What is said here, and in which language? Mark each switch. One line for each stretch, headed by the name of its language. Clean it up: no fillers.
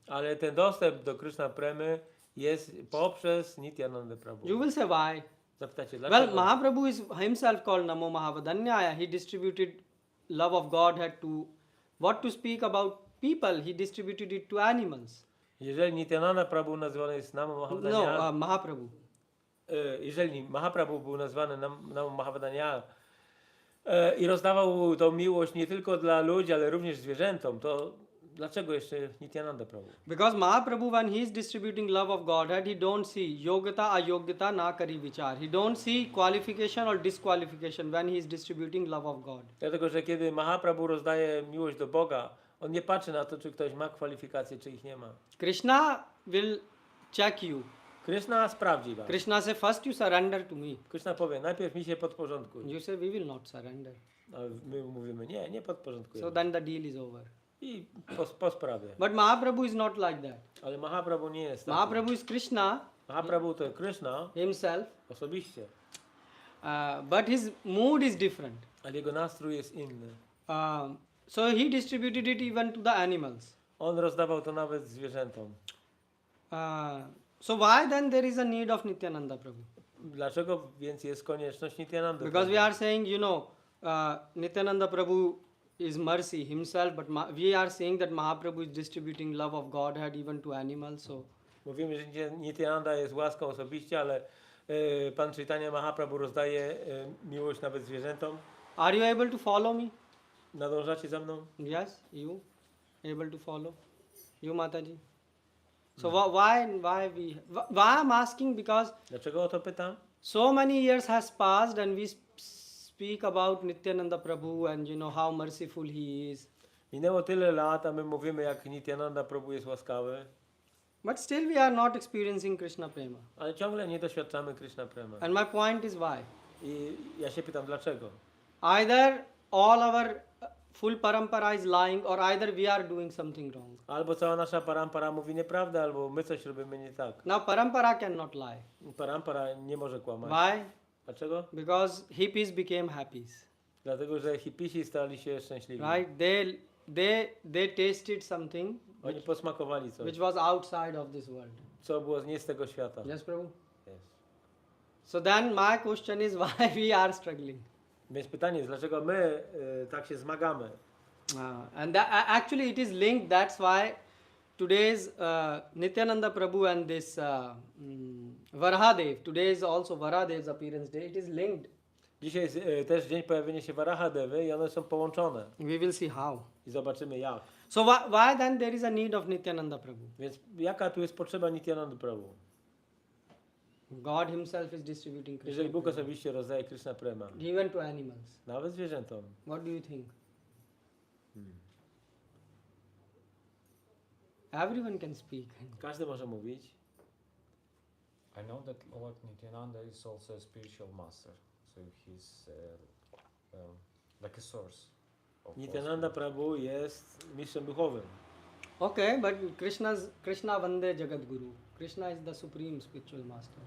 Polish: Ale ten dostęp do Krishna premy jest poprzez Nityananda Prabhu.
English: You will say why?
Polish: Zapytacie,
English: Well,
Polish: dlaczego?
English: Mahaprabhu is himself called Namo Mahavadanyaya. He distributed love of Godhead to, what to speak about people, he distributed it to animals.
Polish: Jeżeli Nityananda Prabhu nazywany jest Namo Mahavadanyaya,
English: No, Mahaprabhu.
Polish: jeżeli Mahaprabhu był nazwany Namo Mahavadanyaya, I rozdawał tą miłość nie tylko dla ludzi, ale również zwierzętom. To dlaczego jeszcze Nityananda Prabhu?
English: Because Mahaprabhu, when he is distributing love of Godhead, he don't see
Bangla: yogata ayogyata na kari vichar.
English: He don't see qualification or disqualification when he is distributing love of God.
Polish: Dlatego, że kiedy Mahaprabhu rozdaje miłość do Boga, on nie patrzy na to, czy ktoś ma kwalifikacje, czy ich nie ma.
English: Krishna will check you.
Polish: Krishna sprawdzi was.
English: Krishna say, first you surrender to me.
Polish: Krishna powie, najpierw mi się podporządkuj.
English: You say, we will not surrender.
Polish: A my mówimy, nie podporządkujemy.
English: So then the deal is over.
Polish: I po sprawie.
English: But Mahaprabhu is not like that.
Polish: Ale Mahaprabhu nie jest taki.
English: Mahaprabhu is Krishna
Polish: Mahaprabhu to Krishna
English: himself,
Polish: osobiście,
English: but his mood is different.
Polish: ale jego nastrój jest inny.
English: So he distributed it even to the animals.
Polish: On rozdawał to nawet zwierzętom.
English: So why then there is a need of Nityananda Prabhu?
Polish: Dlaczego więc jest konieczność Nityanandy?
English: Because we are saying, Nityananda Prabhu is mercy himself, but we are saying that Mahaprabhu is distributing love of Godhead even to animals. So
Polish: Mówimy, że Nityananda jest łaską osobiście, ale Pan Chaitanya Mahaprabhu rozdaje miłość nawet zwierzętom.
English: are you able to follow me?
Polish: Nadążacie za mną?
English: Yes, you able to follow? You Mataji? So why I'm asking, because
Polish: Dlaczego o to pytam?
English: so many years has passed and we speak about Nityananda Prabhu and how merciful he is.
Polish: Minęło tyle lat, a my mówimy, jak Nityananda Prabhu jest łaskawy,
English: But still we are not experiencing Krishna Prema.
Polish: ale ciągle nie doświadczamy Krishna Prema.
English: And my point is why?
Polish: I ja się pytam, dlaczego?
English: Either all our full parampara is lying, or either we are doing something wrong.
Polish: Albo cała nasza parampara mówi nieprawdę, albo my coś robimy nie tak.
English: Now parampara cannot lie.
Polish: Parampara nie może kłamać.
English: Why?
Polish: Dlaczego?
English: Because hippies became happies.
Polish: Dlatego, że hipisi stali się szczęśliwi.
English: Right? They tasted something
Polish: Oni posmakowali coś,
English: which was outside of this world.
Polish: co było nie z tego świata.
English: Yes, Prabhu? Yes. So then my question is why we are struggling.
Polish: Więc pytanie jest, dlaczego my tak się zmagamy?
English: And actually it is linked. That's why today's Nityananda Prabhu and this Varahadevy, today is also Varahadevy's appearance day. It is linked.
Polish: Dzisiaj jest też dzień pojawienia się Varahadevy i one są połączone.
English: We will see how.
Polish: I zobaczymy jak.
English: So why then there is a need of Nityananda Prabhu?
Polish: Więc jaka tu jest potrzeba Nityanandy Prabhu?
English: God himself is distributing Krishna
Polish: Jeżeli Bóg
English: Prema,
Polish: osobiście rozdaje Krishna Prema,
English: even to animals.
Polish: nawet zwierzętom.
English: What do you think? Everyone can speak.
Polish: Każdy może mówić.
English: I know that Lord Nityananda is also a spiritual master, so he's like a source of
Polish: Nityananda Prabhu jest mistrzem duchowym.
English: Okay, but Krishna Vande Jagat Guru. Krishna is the supreme spiritual master.